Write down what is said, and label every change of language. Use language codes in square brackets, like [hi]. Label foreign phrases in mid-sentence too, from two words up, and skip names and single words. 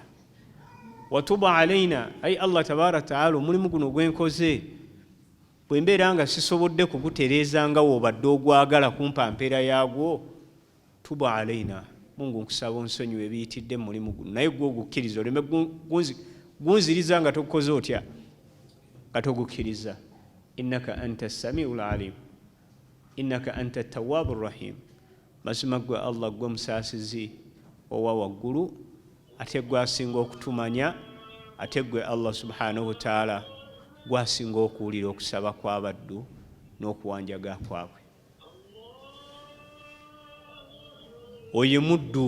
[ar] وتب علينا, [lg] ay Allah [ar] تبارك وتعالى, [lg] omulimu guno gwenkoze bwe mbeera nga sisobodde kugutereeza nga w'obadde ogwagala kumpa mpeera yaagwo, [ar] تب علينا, [lg] Mungu nkusaba onsonyiwe ebiyitidde mu mulimu guno, naye gwe ogukkiriza, oleme gunziriza nga togukoze otya, nga togukkiriza. [ar] إنك أنت السميع العليم إنك أنت التواب الرحيم, [lg] mazima gwe Allah gwe musaasizi owa waggulu, ate gwe asinga okutumanya, ate gwe Allah [ar] سبحانه وتعالى [lg] gwe asinga okuwulira okusaba kw'abaddu n'okuwanjaga kwabwe. Oyo muddu.